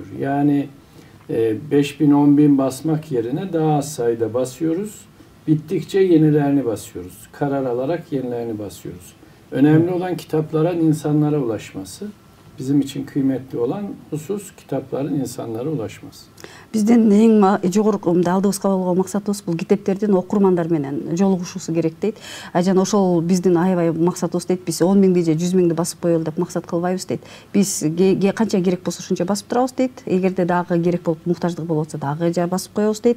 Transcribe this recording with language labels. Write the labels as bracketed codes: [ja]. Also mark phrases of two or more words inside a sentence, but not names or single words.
[tr] Yani 5.000 10.000 basmak yerine daha az sayıda basıyoruz. Bittikçe yenilerini basıyoruz. Karar alarak yenilerini basıyoruz. Önemli olan kitapların insanlara ulaşması. Bizim için kıymetli olan husus kitapların insanlara ulaşması. [ky] Биздин эң жогорку алдыбызга болгон максатыбыз бул китептердин окурмандар менен жолугушуусу керек дейт. Жана ошол биздин аябай максатыбыз дейт. Биз 10 миңди же 100 миңди басып коелу деп максат кылбайбыз дейт. Биз канча керек болсо ошончо басып турабыз дейт. Эгерде дагы керек болуп муктаждык болуп атса дагы басып коебуз дейт.